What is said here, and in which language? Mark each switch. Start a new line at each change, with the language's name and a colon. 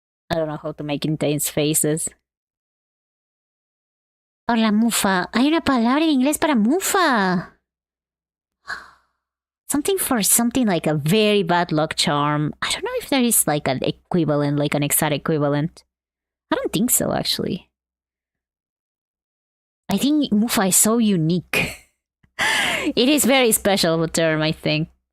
English: I don't know how to make intense faces.
Spanish: Hola, mufa. Hay una palabra en inglés para mufa.
English: Something for something like a very bad luck charm. I don't know if there is like an equivalent, like an exact equivalent. I don't think so, actually. I think mufa is so unique. It is very special of a term, I think.